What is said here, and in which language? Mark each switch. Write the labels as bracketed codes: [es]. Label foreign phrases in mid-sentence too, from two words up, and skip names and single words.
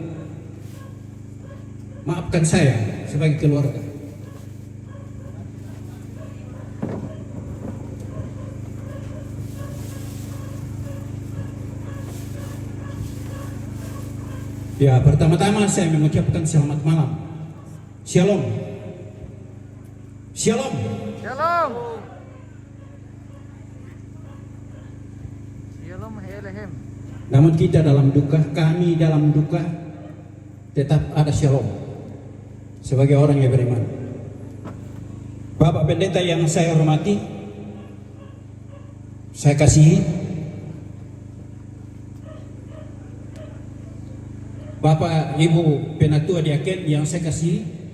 [id] Maafkan saya sebagai keluarga. Ya, pertama-tama saya mengucapkan selamat malam. Shalom. Shalom. Shalom. Shalom Helehem. Namun kita dalam duka, kami dalam duka tetap ada shalom sebagai orang yang beriman. Bapak Pendeta yang saya hormati, saya kasihi, Bapak Ibu Penatua Diaken yang saya kasihi,